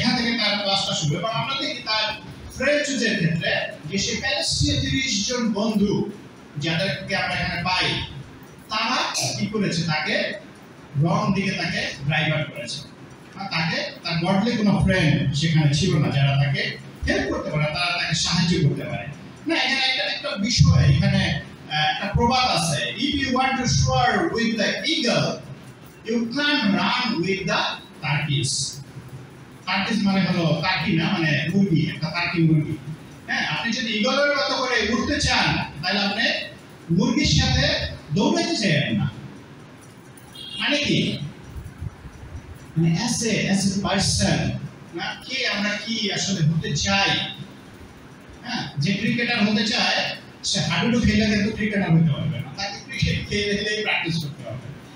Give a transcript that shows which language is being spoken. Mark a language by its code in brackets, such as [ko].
[bn] এখান থেকে তার ক্লাসটা শুরু। এবং আমরা দেখি তার ফ্রেন্ড চুজের ক্ষেত্রে যে সে প্যালেস্টিনীয় 30 জন বন্ধু যাদেরকে আমরা এখানে পাই, তারা কি করেছে, তাকে রং দিকে তাকে ড্রাইভার করেছে। তাকে তার গডলি কোনো ফ্রেন্ড সেখানে ছিল না যারা তাকে হেল্প করতে পারে, তারা তাকে সাহায্য করতে পারে না। এখানে একটা বিষয়, এখানে একটা প্রবাদ আছে, [en] if you want to soar with the eagle you can't run with the turkeys। [bn] Turkish মানে হলো টার্কি না, মানে মুরগি, একটা টার্কি মুরগি। হ্যাঁ, আপনি যদি ঈগলের মতো করে উড়তে চান তাহলে আপনি মুরগির সাথে দৌড়াতে চাইবেন না। মানে কি, মানে অ্যাজ এ পারসন না, কি আমরা কি আসলে হতে চাই, হ্যাঁ, যে ক্রিকেটার হতে চায় সে হাডুডু খেলে কিন্তু ক্রিকেটার হতে পারবে না, তাকে ক্রিকেট খেলে প্র্যাকটিস করতে হবে।